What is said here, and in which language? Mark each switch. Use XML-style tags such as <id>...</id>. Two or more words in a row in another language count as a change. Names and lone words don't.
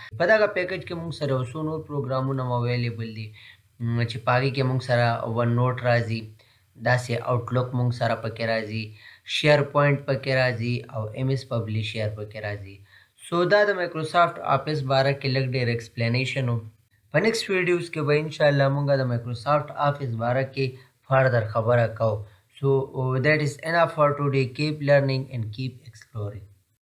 <ps>په دغه پیکج کې موږ سره یو څو نور پروګرامونه اویلیبل دي چې په هغې کې موږ سره ون نوټ راځي، داسې آوټلک موږ سره پکې راځي، شیر پوینټ پکې راځي او ایم ایس پبلیشر پکې راځي. سو دا د مایکروسافټ آفیس باره کې لږ ډېر ایکسپلینیشن و. په</ps> <en>next videos</en> <ps>کې به انشاءالله مونږ د مایکروسافټ آفیس باره کې فردر خبره کوو.</ps> <en>so that's enough for today. keep learning and keep exploring.</en>